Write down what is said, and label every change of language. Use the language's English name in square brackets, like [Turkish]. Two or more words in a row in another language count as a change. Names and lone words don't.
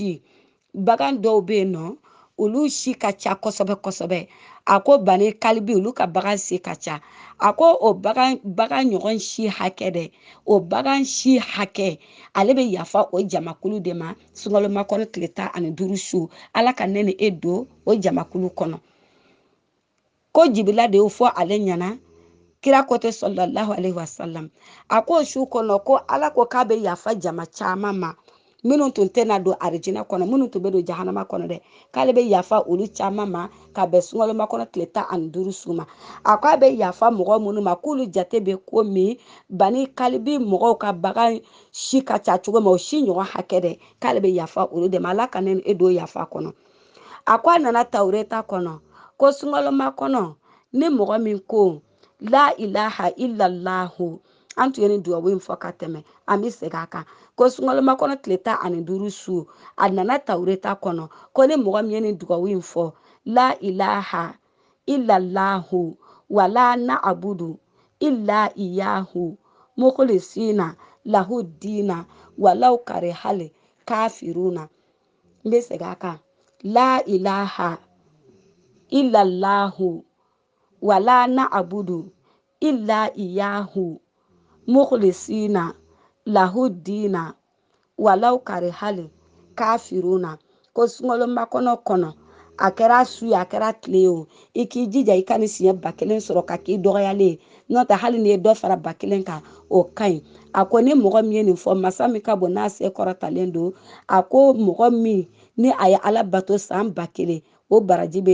[Bambara] dɔw bɛ yen nɔ olu si ka ca kosɛbɛ kosɛbɛ a ko bani kalibi olu ka bagan si ka ca a ko o bagan ɲɔgɔn si hakɛ dɛ o bagan si hakɛ ale bɛ yafa o jamakulu de ma sungaloma kɔnɔ tile 15 su ala ka ne ni e don o jamakulu kɔnɔ ko jibila de y'o fɔ ale ɲɛna kira ko tɛ [Arabic] صلى الله عليه وسلم [Bambara] a ko su kɔnɔ ko ala ko k'a bɛ yafa jama caman ma minnu tun tɛna don arijinɛ kɔnɔ minnu tun bɛ don jahanama kɔnɔ dɛ k'ale bɛ yafa olu caman ma ka bɛn sungaloma kɔnɔ tile 15 su ma a ko a bɛ yafa mɔgɔ minnu ma k'olu jate bɛ ko min bani kalibi mɔgɔw ka bagan si ka ca cogo min o si ɲɔgɔn hakɛ dɛ k'ale bɛ yafa olu de ma ala ka ne e don yafa kɔnɔ a ko a nana tawureta kɔnɔ ko sungaloma kɔnɔ ni mɔgɔ min ko [Arabic] لا إله إلا الله [Bambara] an tun ye nin duwawu in fɔ ka tɛmɛ an bɛ segin a kan ko sungaloma kɔnɔ tile 15 su a nana tawureta kɔnɔ ko ni mɔgɔ min ye nin duwawu in fɔ [Arabic] لا إله إلا الله ولا نعبد إلا إياه مخلصين له الدين ولو كره الكافرون [Bambara] n bɛ segin a kan [Arabic] لا إله إلا الله ولا نعبد إلا إياه مخلصين له الدين ولو كره الكافرون [Bambara] ko sungaloma kɔnɔ a kɛra su ye a kɛra tile ye o i k'i jija i ka ni siɲɛ 1000 sɔrɔ ka k'i dɔgɔyalen n'o tɛ hali ni ye dɔ fara 1000 kan o ka ɲi a ko ni mɔgɔ min ye nin fɔ masa min ka bon n'a se kɔrɔtalen don a ko mɔgɔ min ni a ye ala bato san 1000 o baraji bɛ